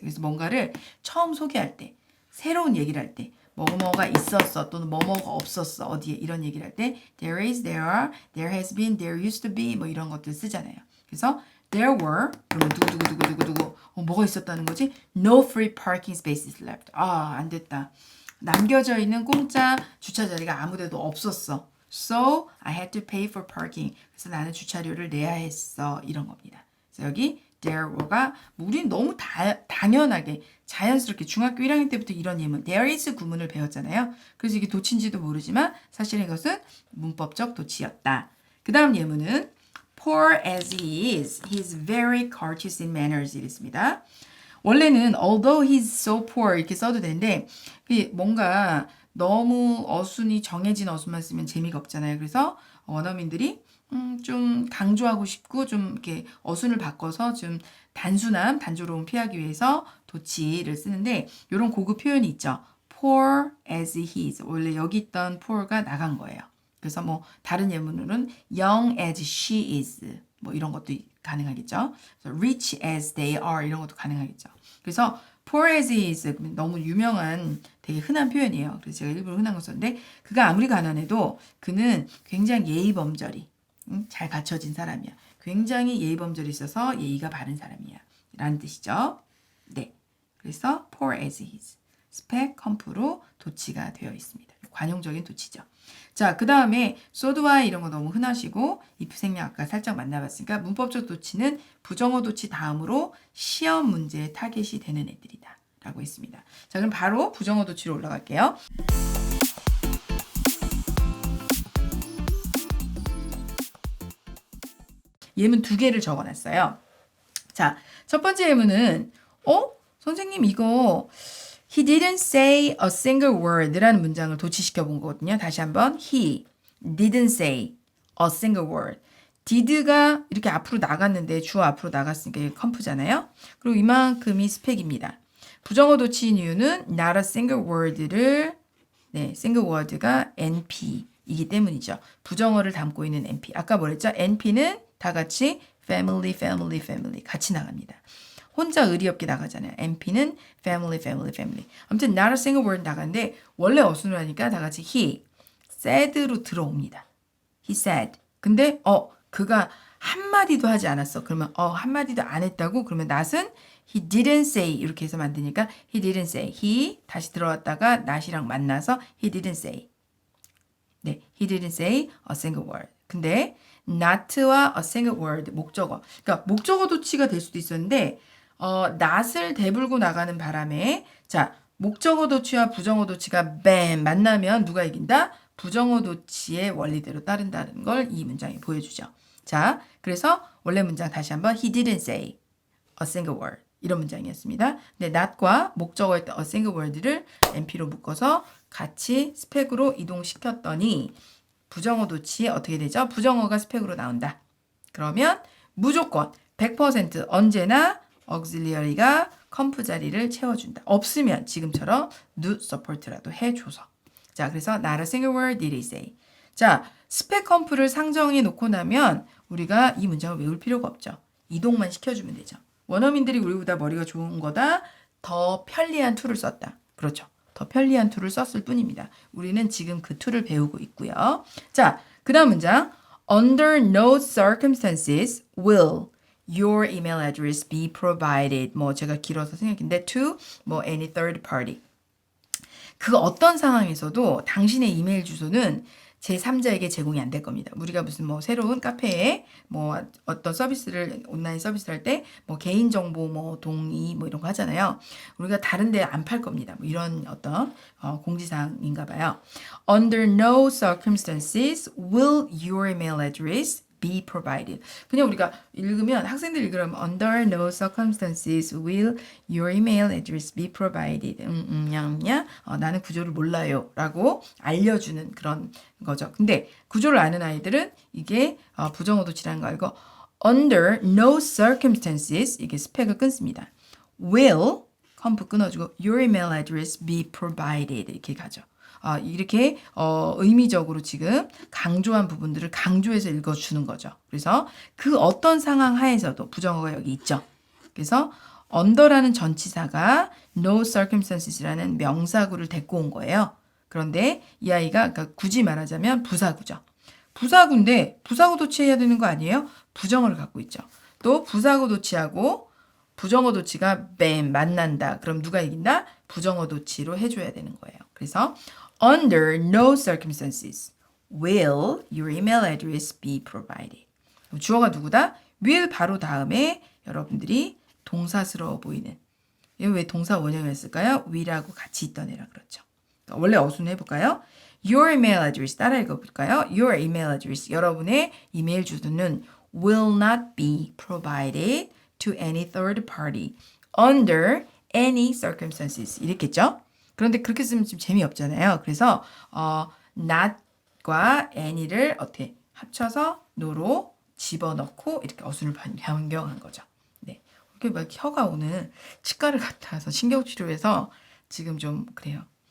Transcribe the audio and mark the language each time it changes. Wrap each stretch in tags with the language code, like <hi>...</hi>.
<ko>그래서 뭔가를 처음 소개할 때, 새로운 얘기를 할 때, 뭐뭐가 있었어 또는 뭐뭐가 없었어 어디에 이런 얘기를 할 때</ko> <en>there is, there are, there has been, there used to be</en> <ko>뭐 이런 것들 쓰잖아요. 그래서</ko> <en>there were</en> <ko>그러면 누구 뭐가 있었다는 거지?</ko> <en>No free parking spaces left.</en> <ko>안 됐다. 남겨져 있는 공짜 주차 자리가 아무데도 없었어.</ko> <en>So I had to pay for parking.</en> <ko>그래서 나는 주차료를 내야 했어. 이런 겁니다. 그래서 여기</ko> <en>there were</en> <ko>가 우리는 너무 당연하게 자연스럽게 중학교 1학년 때부터 이런 예문 there is 구문을 배웠잖아요. 그래서 이게 도치인지도 모르지만 사실은 이것은 문법적 도치였다. 그 다음 예문은</ko> <en>poor as he is, he's very courteous in manners</en> <ko>이랬습니다. 원래는</ko> <en>although he's so poor</en> <ko>이렇게 써도 되는데 뭔가 너무 어순이 정해진 어순만 쓰면 재미가 없잖아요. 그래서 원어민들이 좀 강조하고 싶고 좀 이렇게 어순을 바꿔서 좀 단조로움 피하기 위해서 도치를 쓰는데 이런 고급 표현이 있죠.</ko> <en>poor as he is.</en> <ko>원래 여기 있던 poor가 나간 거예요. 그래서 다른 예문으로는</ko> <en>young as she is</en> <ko>뭐 이런 것도 가능하겠죠.</ko> <en>rich as they are</en> <ko>이런 것도 가능하겠죠. 그래서</ko> <en>poor as he is</en> <ko>너무 유명한 되게 흔한 표현이에요. 그래서 제가 일부러 흔한 거 썼는데 그가 아무리 가난해도 그는 굉장히 예의범절이 잘 갖춰진 사람이야. 굉장히 예의범절이 있어서 예의가 바른 사람이야. 라는 뜻이죠. 네. 그래서</ko> <en>poor as he is.</en> <ko>스펙 컴프로 도치가 되어 있습니다. 관용적인 도치죠. 자, 그 다음에 so도와 이런 거 너무 흔하시고 if 생략 아까 살짝 만나봤으니까 문법적 도치는 부정어 도치 다음으로 시험 문제에 타겟이 되는 애들이다. 라고 했습니다. 자, 그럼 바로 부정어 도치로 올라갈게요. 예문 2개를 적어놨어요. 자, 첫 번째 예문은 선생님 이거</ko> <en>He didn't say a single word</en> <ko>라는 문장을 도치시켜 본 거거든요. 다시 한번</ko> <en>He didn't say a single word.</en> <ko>did가 이렇게 앞으로 나갔는데 주어 앞으로 나갔으니까 이게 컴프잖아요. 그리고 이만큼이 스펙입니다. 부정어 도치인 이유는 not a single word를 single word가 NP이기 때문이죠. 부정어를 담고 있는 NP. 아까 뭐랬죠? NP는 다 같이 family, family, family 같이 나갑니다. 혼자 의리 없게 나가잖아요. NP는 family, family, family. 아무튼 not a single word 나가는데 원래 어순을 하니까 다 같이 he said로 들어옵니다. He said. 근데 그가 한마디도 하지 않았어. 그러면 한마디도 안 했다고? 그러면 not은</ko> <en>he didn't say</en> <ko>이렇게 해서 만드니까</ko> <en>he didn't say. he 다시 들어왔다가 not이랑 만나서 he didn't say. 네, he didn't say a single word.</en> <ko>근데</ko> <en>not와 a single word 목적어.</en> <ko>그러니까 목적어 도치가 될 수도 있었는데 not을 대불고 나가는 바람에 자, 목적어 도치와 부정어 도치가 뱀 만나면 누가 이긴다? 부정어 도치의 원리대로 따른다는 걸 이 문장이 보여주죠. 자, 그래서 원래 문장 다시 한번</ko> <en>he didn't say a single word</en> <ko>이런 문장이었습니다. 근데 not과 목적어였던 a single word를 NP로 묶어서 같이 스펙으로 이동시켰더니 부정어 도치 어떻게 되죠? 부정어가 스펙으로 나온다. 그러면 무조건 100% 언제나 auxiliary가 컴프 자리를 채워준다. 없으면 지금처럼 do support라도 해줘서. 자, 그래서</ko> <en>not a single word did he say.</en> <ko>자, 스펙 컴프를 상정해 놓고 나면 우리가 이 문장을 외울 필요가 없죠. 이동만 시켜주면 되죠. 원어민들이 우리보다 머리가 좋은 거다. 더 편리한 툴을 썼다. 그렇죠. 더 편리한 툴을 썼을 뿐입니다. 우리는 지금 그 툴을 배우고 있고요. 자, 그 다음 문장.</ko> <en>Under no circumstances will your email address be provided.</en> <ko>뭐 제가 길어서 생각했는데 to 뭐</ko> <en>any third party.</en> <ko>그 어떤 상황에서도 당신의 이메일 주소는 제3자에게 제공이 안 될 겁니다. 우리가 무슨 뭐 새로운 카페에 뭐 어떤 서비스를 온라인 서비스를 할 때 뭐 개인정보 뭐 동의 뭐 이런 거 하잖아요. 우리가 다른 데 안 팔 겁니다. 뭐 이런 어떤 공지사항인가 봐요.</ko> <en>Under no circumstances will your email address be provided.</en> <ko>그냥 우리가 읽으면 학생들 읽으면</ko> <en>under no circumstances will your email address be provided.</en> <ko>나는 구조를 몰라요 라고 알려주는 그런 거죠. 근데 구조를 아는 아이들은 이게 부정어 도치라는 거 알고</ko> <en>under no circumstances</en> <ko>이게 스펙을 끊습니다.</ko> <en>will</en> <ko>컴프 끊어주고</ko> <en>your email address be provided</en> <ko>이렇게 가죠. 이렇게 의미적으로 지금 강조한 부분들을 강조해서 읽어주는 거죠. 그래서 그 어떤 상황 하에서도 부정어가 여기 있죠. 그래서 under라는 전치사가 no circumstances라는 명사구를 데리고 온 거예요. 그런데 이 아이가 그러니까 굳이 말하자면 부사구죠. 부사구인데 부사구 도치해야 되는 거 아니에요? 부정어를 갖고 있죠. 또 부사구 도치하고 부정어 도치가 뱀 만난다. 그럼 누가 이긴다? 부정어 도치로 해줘야 되는 거예요.</ko> <en>그래서 under no circumstances will your email address be provided.</en> <ko>주어가 누구다? will 바로 다음에 여러분들이 동사스러워 보이는 이거 왜 동사 원형을 했을까요? will하고 같이 있던 애라 그렇죠. 그러니까 원래 어순을 해볼까요?</ko> <en>Your email address</en> <ko>따라 읽어볼까요?</ko> <en>Your email address</en> <ko>여러분의 이메일 주소는</ko> <en>will not be provided to any third party under any circumstances</en> <ko>이랬겠죠? 그런데 그렇게 쓰면 좀 재미없잖아요. 그래서 not과 any를 어떻게 합쳐서 no로 집어넣고 이렇게 어순을 변경한 거죠. 네, 이렇게 막 혀가 오늘 치과를 갔다 와서 신경치료해서 지금 좀 그래요.</ko>